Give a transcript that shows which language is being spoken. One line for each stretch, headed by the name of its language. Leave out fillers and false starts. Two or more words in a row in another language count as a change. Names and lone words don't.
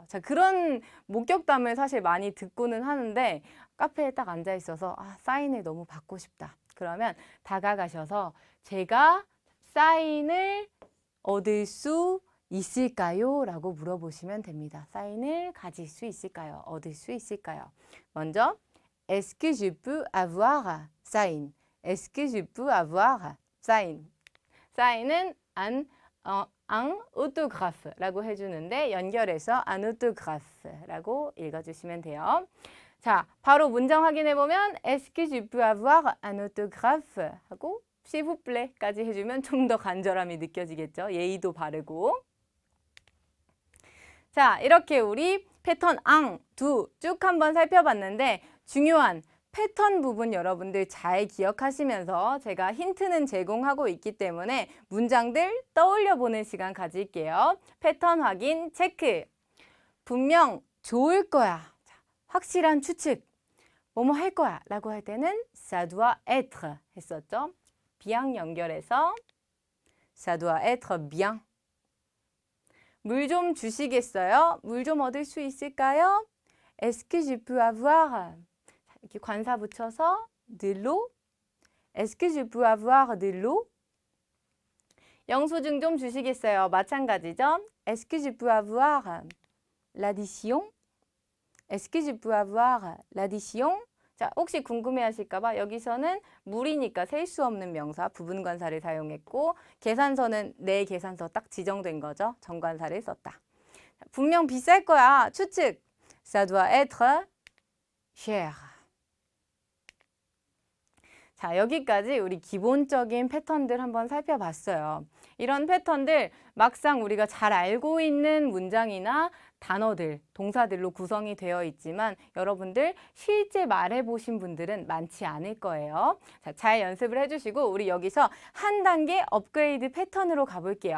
Korean: 자, 그런 목격담을 사실 많이 듣고는 하는데 카페에 딱 앉아 있어서 사인을 너무 받고 싶다. 그러면 다가가셔서 제가 사인을 얻을 수 있을까요? 라고 물어보시면 됩니다. 사인을 가질 수 있을까요? 얻을 수 있을까요? 먼저
French: Est-ce que je peux avoir
Korean: 사인?
French: Est-ce que je peux avoir 사인?
Korean: 사인은
French: un autographe
Korean: 라고 해주는데 연결해서
French: un autographe
Korean: 라고 읽어주시면 돼요. 자, 바로 문장 확인해보면
French: Est-ce que je peux avoir un autographe?
Korean: 하고
French: s'il vous plaît
Korean: 까지 해주면 좀 더 간절함이 느껴지겠죠. 예의도 바르고. 자, 이렇게 우리 패턴 앙, 두 쭉 한번 살펴봤는데 중요한 패턴 부분 여러분들 잘 기억하시면서 제가 힌트는 제공하고 있기 때문에 문장들 떠올려 보는 시간 가질게요. 패턴 확인 체크. 분명 좋을 거야. 자, 확실한 추측. 뭐뭐 할 거야 라고 할 때는
French: ça doit être
Korean: 했었죠.
French: bien 연결해서 ça doit être bien.
Korean: 물 좀 주시겠어요? 물 좀 얻을 수 있을까요?
French: Est-ce que je peux avoir?
Korean: 이렇게 관사 붙여서
French: de l'eau. Est-ce que je peux avoir de l'eau?
Korean: 영수증 좀 주시겠어요? 마찬가지죠.
French: Est-ce que je peux avoir l'addition? Est-ce que je peux avoir l'addition?
Korean: 자, 혹시 궁금해하실까 봐 여기서는 물이니까 셀 수 없는 명사 부분관사를 사용했고 계산서는 내 계산서 딱 지정된 거죠. 정관사를 썼다. 분명 비쌀 거야. 추측.
French: Ça doit être cher.
Korean: 자, 여기까지 우리 기본적인 패턴들 한번 살펴봤어요. 이런 패턴들 막상 우리가 잘 알고 있는 문장이나 단어들, 동사들로 구성이 되어 있지만 여러분들 실제 말해보신 분들은 많지 않을 거예요. 자, 잘 연습을 해주시고 우리 여기서 한 단계 업그레이드 패턴으로 가볼게요.